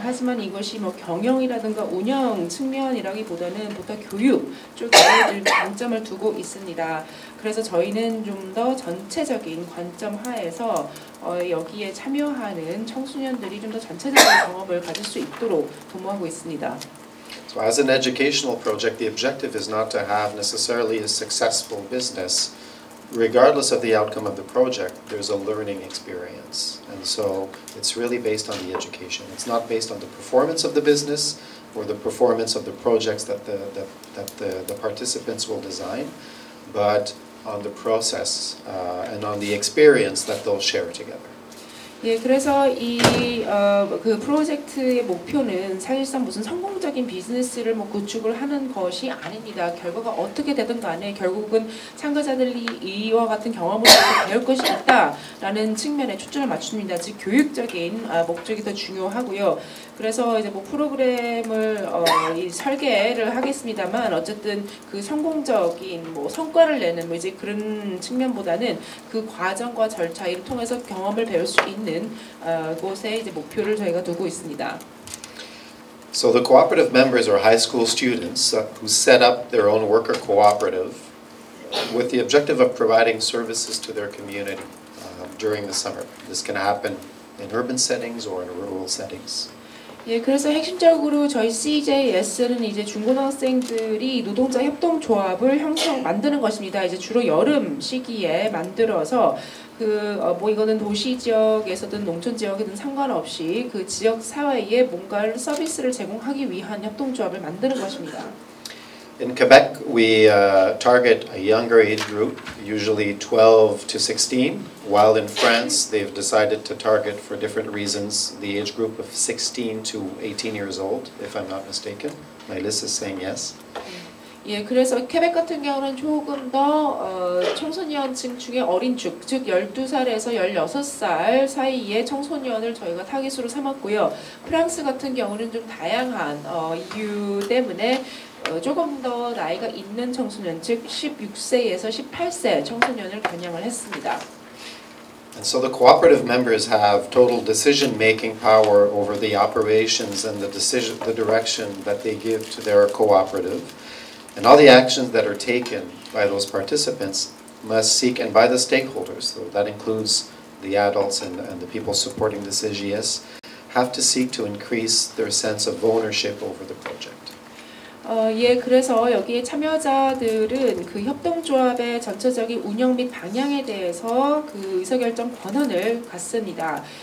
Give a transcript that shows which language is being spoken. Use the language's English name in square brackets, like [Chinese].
[Korean] 하지만 이것이 뭐 경영이라든가 운영 측면이라기보다는 보통 교육 쪽에 관점을 두고 있습니다. 그래서 저희는 좀 더 전체적인 관점 하에서 여기에 참여하는 청소년들이 좀 더 전체적인 경험을 가질 수 있도록 도모하고 있습니다. [English] So as an educational project, the objective is not to have necessarily a successful business. Regardless of the outcome of the project, there's a learning experience. And so it's really based on the education. It's not based on the performance of the business or the performance of the projects that the participants will design, but on the process and on the experience that they'll share together. [Korean] 예, 그래서 그 프로젝트의 목표는 사실상 무슨 성공 성공적인 비즈니스를 뭐 구축을 하는 것이 아닙니다. 결과가 어떻게 되든 간에 결국은 참가자들이 이와 같은 경험을 배울 것이 있다라는 측면에 초점을 맞춥니다. 즉 교육적인 목적이 더 중요하고요. 그래서 이제 뭐 프로그램을 이 설계를 하겠습니다만 어쨌든 그 성공적인 뭐 성과를 내는 뭐 이제 그런 측면보다는 그 과정과 절차를 통해서 경험을 배울 수 있는 곳에 이제 목표를 저희가 두고 있습니다. [English] So the cooperative members are high school students who set up their own worker cooperative with the objective of providing services to their community during the summer. This can happen in urban settings or in rural settings. [Korean] 예, 그래서 핵심적으로 저희 CJS는 이제 중고등학생들이 노동자 협동조합을 만드는 것입니다. 이제 주로 여름 시기에 만들어서 뭐 이거는 도시 지역에서든 농촌 지역이든 상관없이 그 지역 사회에 뭔가를 서비스를 제공하기 위한 협동조합을 만드는 것입니다. [English] In Quebec, we target a younger age group, usually 12 to 16, while in France, they've decided to target, for different reasons, the age group of 16 to 18 years old, if I'm not mistaken. My list is saying yes. [Korean] 예, 그래서 퀘벡 같은 경우는 조금 더 청소년층 중에 어린 축, 즉 12살에서 16살 사이의 청소년을 저희가 타깃으로 삼았고요. 프랑스 같은 경우는 좀 다양한 이유 때문에 조금 더 나이가 있는 청소년, 즉 16세에서 18세 청소년을 겨냥을 했습니다. [English] And so the cooperative members have total decision-making power over the operations and the direction that they give to their cooperative. And all the actions that are taken by those participants must seek, and by the stakeholders, so that includes the adults and the people supporting the CGS, have to seek to increase their sense of ownership over the project. [Korean] 예, 그래서 여기에 참여자들은 그 협동조합의 전체적인 운영 및 방향에 대해서 그 의사결정 권한을 갖습니다.